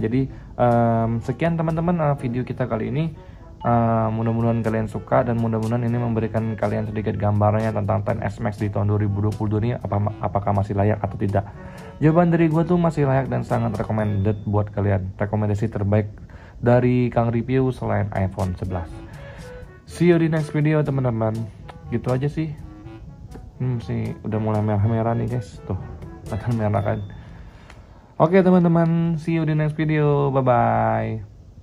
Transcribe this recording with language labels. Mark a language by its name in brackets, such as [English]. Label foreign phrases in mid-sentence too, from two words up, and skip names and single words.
[Indonesian] Jadi sekian teman-teman video kita kali ini. Mudah-mudahan kalian suka, dan mudah-mudahan ini memberikan kalian sedikit gambarannya tentang XS Max di tahun 2022 ini, apakah masih layak atau tidak. Jawaban dari gue tuh masih layak dan sangat recommended buat kalian. Rekomendasi terbaik dari Kang Review selain iPhone 11. [English] See you [Indonesian] di [English] next video [Indonesian] teman-teman. Gitu aja sih. Sih udah mulai merah-merah nih guys. Tuh, akan merah kan. Oke teman-teman, [English] see you [Indonesian] di [English] next video. [Indonesian] Bye-bye.